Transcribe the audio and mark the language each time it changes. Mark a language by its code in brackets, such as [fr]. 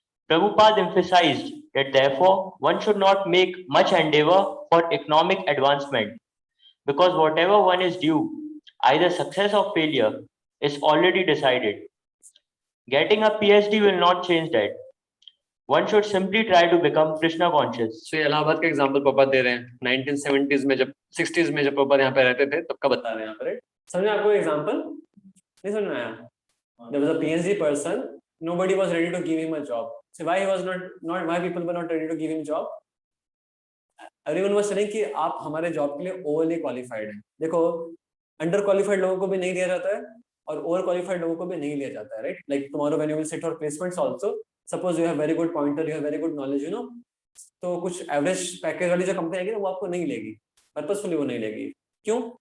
[en] Prabhupada emphasized that therefore one should not make much endeavor for economic advancement, because whatever one is due, either success or failure, is already decided. Getting a PhD will not change that. One should simply try to become Krishna conscious. [hi] So ये इलाहाबाद का example Prabhupada दे रहे हैं. 1970s में जब 60s में जब प्रभुपाद यहाँ पे रहते थे तब का बता रहे हैं यहाँ पे. समझे आपको एग्जांपल? नहीं समझ में आया? [en] There was a PhD person. Nobody was ready to give him a job. So why he was not why people were not ready to give him job? Everyone was saying [hi] कि आप हमारे job के लिए overly qualified हैं. देखो under qualified लोगों को भी नहीं लिया जाता है और ओवर क्वालिफाइड लोगों को भी नहीं लिया जाता है, right. [en] like tomorrow when you will sit for placements also, suppose you have very good pointer, you have very good knowledge, [hi] तो कुछ एवरेज पैकेज वाली जो कंपनी आएगी ना वो आपको नहीं लेगी, पर्पसफुली वो नहीं लेगी. क्यों?